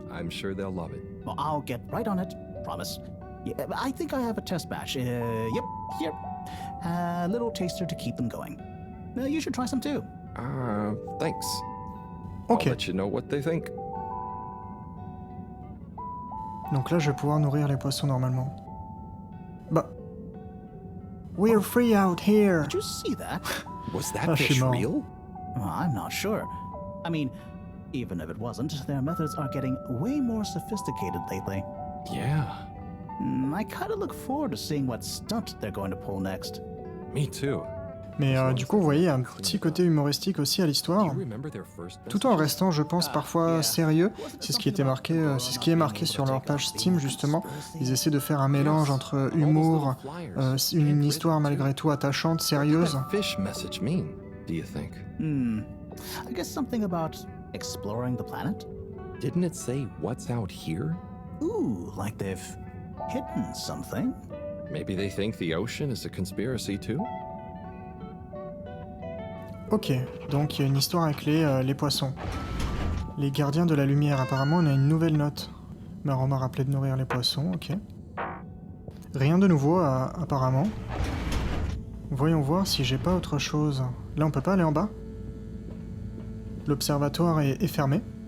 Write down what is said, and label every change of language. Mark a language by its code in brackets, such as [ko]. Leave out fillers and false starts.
[en] I'm sure they'll love it. Well, I'll get right on it, promise. Yeah, I think I have a test batch. Yep, here. A little taster to keep them going. You should try some too. Thanks. Ok. I'll let you know what they think. [fr] Donc là, je vais pouvoir nourrir les poissons normalement. [en] Bah. We're free out here. Did you see that? Was that fish real? Well, I'm not sure. I mean, even if it wasn't, their methods are getting way more sophisticated lately. Yeah. I kind of look forward to seeing what stunt they're going to pull next. Me too. [fr] Mais du coup, vous voyez, un petit côté humoristique aussi à l'histoire, tout en restant, je pense, parfois sérieux. C'est ce qui était marqué, c'est ce qui est marqué sur leur page Steam justement. Ils essaient de faire un mélange entre humour, une histoire malgré tout attachante, sérieuse. [en] Fish message mean, do you think? I guess something about exploring the planet. Didn't it say what's out here? Ooh, like they've hidden something. Maybe they think the ocean is a conspiracy too? [fr] Ok, donc il y a une histoire avec les poissons. Les gardiens de la lumière, apparemment on a une nouvelle note. On m'a rappelé de nourrir les poissons, ok. Rien de nouveau apparemment. Voyons voir si j'ai pas autre chose. Là on peut pas aller en bas. L'observatoire est fermé.